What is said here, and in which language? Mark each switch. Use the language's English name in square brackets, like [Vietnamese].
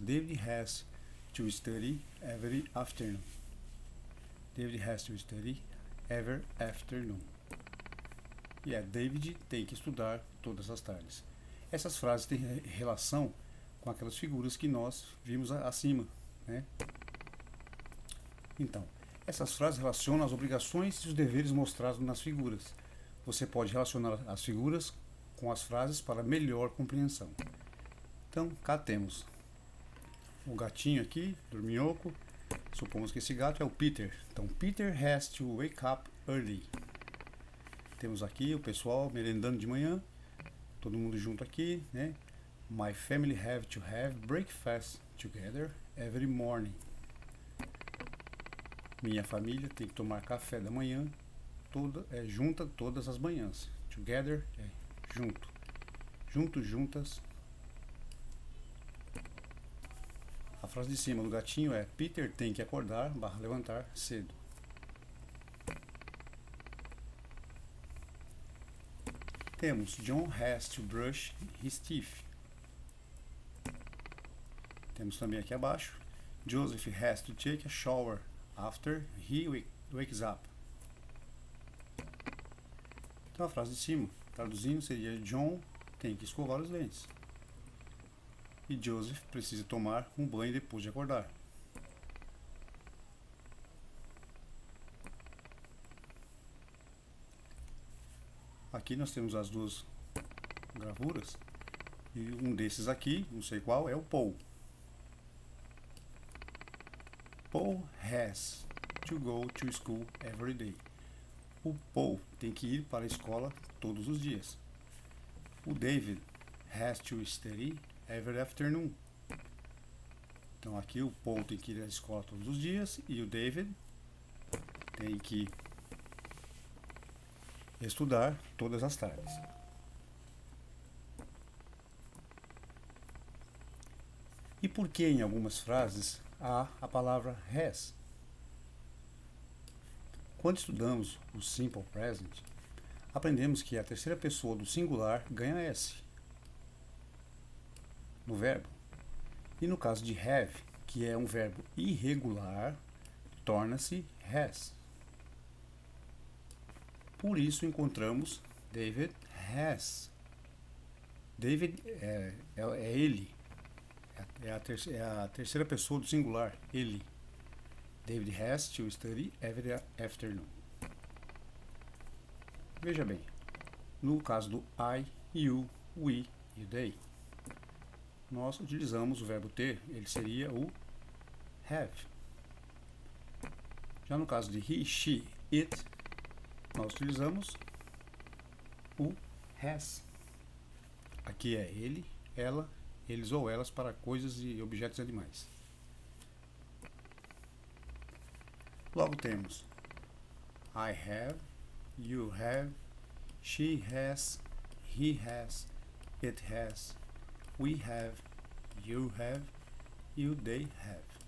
[English] David has to study every afternoon. David has to study every afternoon. [Portuguese] David tem que estudar todas as tardes. Essas frases têm relação com aquelas figuras que nós vimos acima, né? Então, essas frases relacionam as obrigações e os deveres mostrados nas figuras. Você pode relacionar as figuras com as frases para melhor compreensão. Então, cá temos o gatinho aqui, dorminhoco. Supomos que esse gato é o Peter. Então, [English] Peter has to wake up early. [Portuguese] Temos aqui o pessoal merendando de manhã. Todo mundo junto aqui, né? [English] My family have to have breakfast together every morning. [Portuguese] Minha família tem que tomar café da manhã junta todas as manhãs. Together é junto. Juntos, juntas. A frase de cima do gatinho é Peter tem que acordar, levantar cedo. Temos [English] John has to brush his teeth. [Portuguese] Temos também aqui abaixo [English] Joseph has to take a shower after he wakes up. [Portuguese] Então a frase de cima, traduzindo, seria John tem que escovar os dentes. E Joseph precisa tomar um banho depois de acordar. Aqui nós temos as duas gravuras. E um desses aqui, não sei qual, é o Paul. [English] Paul has to go to school every day. [Portuguese] O Paul tem que ir para a escola todos os dias. [English] O David has to study every afternoon. [Portuguese] Então aqui o Paul tem que ir à escola todos os dias e o David tem que estudar todas as tardes. E por que em algumas frases há a palavra has? Quando estudamos o Simple Present, aprendemos que a terceira pessoa do singular ganha S no verbo. E no caso de have, que é um verbo irregular, torna-se has. Por isso encontramos David has. David é ele. É a terceira pessoa do singular, ele. [English] David has to study every afternoon. [Portuguese] Veja bem, no caso do I, you, we e o they, nós utilizamos o verbo ter, ele seria o have. Já no caso de he, she, it, nós utilizamos o has. Aqui é ele, ela, eles ou elas para coisas e objetos e animais. Logo temos [English] I have, you have, she has, he has, it has, we have, you have [Portuguese] e o [English] they have.